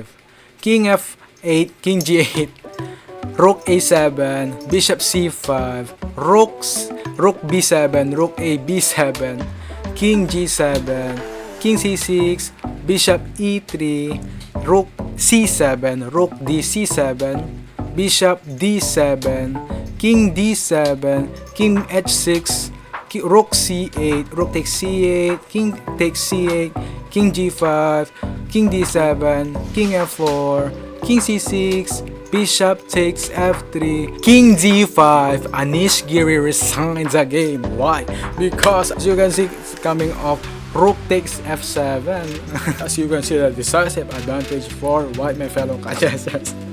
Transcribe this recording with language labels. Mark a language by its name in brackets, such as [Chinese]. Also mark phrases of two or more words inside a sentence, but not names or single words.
[English] king f8, king g8, rook a7, bishop c5, rook b7, rook a b7, king g7, king c6, bishop e3, rook c7, rook d c7, bishop d7, king d7, king h6, rook c8, rook takes c8, king takes c8, king g5, king d7, king f4, king c6, bishop takes f3, king d5. Anish Giri resigns the game. Why? Because as you can see, it's coming off rook takes f7. As you can see, the decisive advantage for white, my fellow Kachesers.